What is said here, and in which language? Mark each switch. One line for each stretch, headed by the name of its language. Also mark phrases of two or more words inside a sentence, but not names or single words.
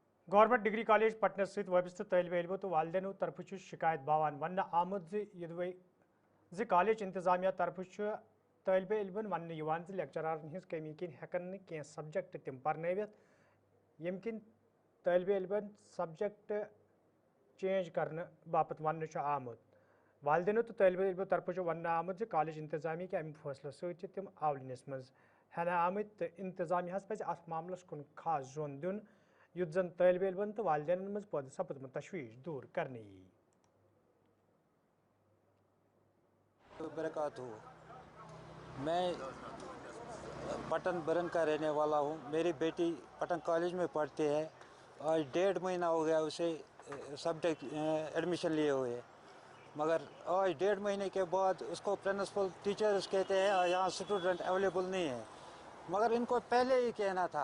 Kashmiri: گورنمنٹ ڈگری کالج پٹنس ست وابستہ طالب علموں تو والدینو طرف شکایت باوان ون آمد کالج انتظامیہ طرف طالب علمن ون لیکچرارن ہز کمی کن ہیکن کی سبجیکٹ تم پرنوت یم کن طالب علمن
English: subject change
Kashmiri: کرنے باپت ون آمت والدینو تو طالب علموں طرف ون آمت کالج انتظامیہ کہ امہ فیصلہ ست تم آولنس مز ہینہ آمت تو انتظامیہ پزِ ات معاملس کن خاص زون دن یت زن طالب علمن تو والدین مز پود سپدمت تشویش دور کرنے یی
Urdu: برکاتہ میں پٹن برن کا رہنے والا ہوں. میری بیٹی پٹن کالج میں پڑھتی ہے. آج 1.5 مہینہ ہو گیا اسے
English: subject admission
Urdu: لیے ہوئے, مگر آج 1.5 مہینے کے بعد اس کو
English: principal teachers
Urdu: کہتے ہیں یہاں
English: student available
Urdu: نہیں ہے, مگر ان کو پہلے ہی کہنا تھا.